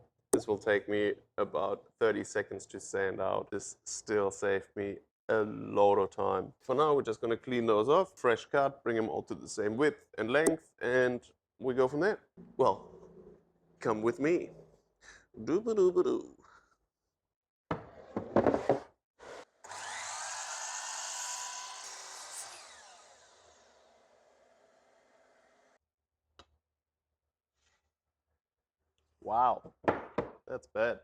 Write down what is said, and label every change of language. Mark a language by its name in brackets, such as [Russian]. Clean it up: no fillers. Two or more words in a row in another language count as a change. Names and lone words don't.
[English] This will take me about 30 seconds to sand out. This still saved me a lot of time. For now, we're just going to clean those off, fresh cut, bring them all to the same width and length, and we go from there. Well, come with me. Doo-ba-doo-ba-doo. Wow, that's bad.